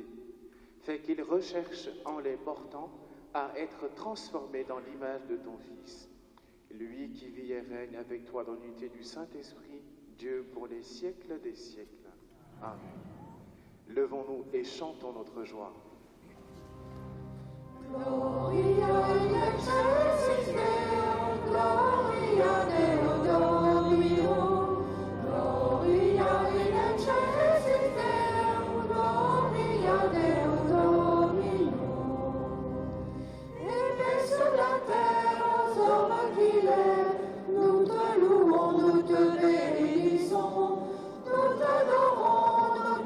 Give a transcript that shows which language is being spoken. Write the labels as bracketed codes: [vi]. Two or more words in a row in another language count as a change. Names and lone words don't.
[fr] Fais qu'ils recherchent en les portant à être transformés dans l'image de ton Fils. Lui qui vit et règne avec toi dans l'unité du Saint-Esprit, Dieu pour les siècles des siècles. Amen. Levons-nous et chantons notre joie. [la] Gloria in excelsis Deo, Gloria Deo Domino, Gloria in excelsis Deo, Gloria Deo Domino. [fr] Et paix sur la terre aux hommes qu'il est, nous te louons, nous te bénissons, nous t'adorons,